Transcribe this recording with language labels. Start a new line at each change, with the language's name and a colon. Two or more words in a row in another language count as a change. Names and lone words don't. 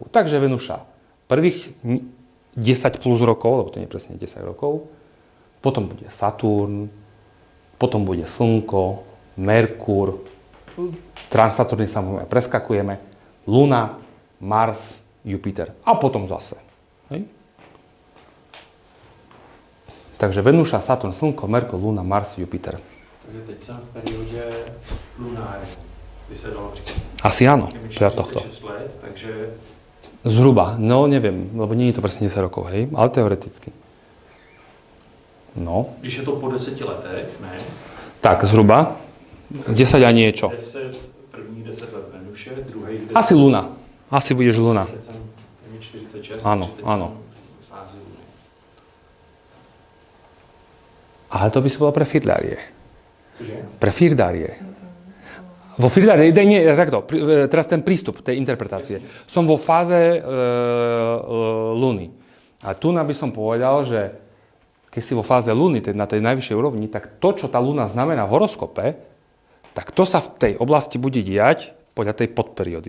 Slovak: Takže Venuša prvých 10 plus rokov, lebo to nie je presne 10 rokov, potom bude Saturn, potom bude Slnko, Merkur, Transaturny samozrejme preskakujeme, Luna, Mars, Jupiter a potom zase. Hej? Takže Venuša, Saturn, Slnko, Merkur, Luna, Mars, Jupiter.
Czech: Takže teď jsem v periodě lunární, by se dalo říct.
Slovak: Asi áno,
Czech: Je mi
Slovak: podľa tohto.
Czech: 46 let, takže
Slovak: Zhruba, no neviem, lebo nie je to presne 10 rokov, hej, ale teoreticky.
Czech: No, když je to po 10 letech, ne?
Slovak: tak zhruba 10 a niečo.
Czech: 10, první 10 let Venuše, druhý 10.
Slovak: Asi Luna. Asi budeš Luna.
Czech: Teď jsem je mi 46,
Slovak: Áno,
Czech: takže teď
Slovak: áno.
Czech: jsem v fázi Luny.
Slovak: Ale to by si bolo pre Firdárie. Cože? Pre Firdárie. Vo Firdárie, nie, takto, teraz ten prístup tej interpretácie. Som vo fáze Luny. A tu by som povedal, že keď si vo fáze Luny, na tej najvyššej úrovni, tak to, čo tá Luna znamená v horoskope, tak to sa v tej oblasti bude diať podľa tej podperiody.